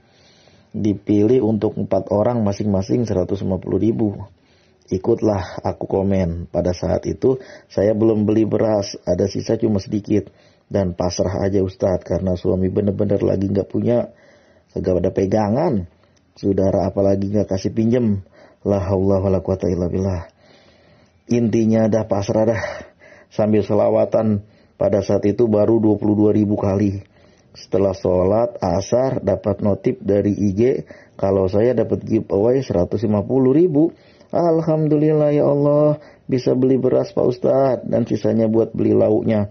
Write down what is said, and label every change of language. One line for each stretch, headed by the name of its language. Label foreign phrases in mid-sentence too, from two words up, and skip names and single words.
Indonesian: Dipilih untuk 4 orang masing-masing 150.000. Ikutlah aku komen. Pada saat itu saya belum beli beras, ada sisa cuma sedikit. Dan pasrah aja Ustadz, karena suami bener-bener lagi gak punya, kagak ada pegangan. Saudara apalagi gak kasih pinjem.
Arabic: لا حول ولا قوة إلا بالله.
Indonesian: Intinya dah pasrah dah. Sambil selawatan, pada saat itu baru 22.000 kali. Setelah sholat asar dapat notif dari IG kalau saya dapat giveaway 150.000.
Arabic: الحمد لله يا الله,
Indonesian: bisa beli beras Pak Ustadz dan sisanya buat beli lauknya.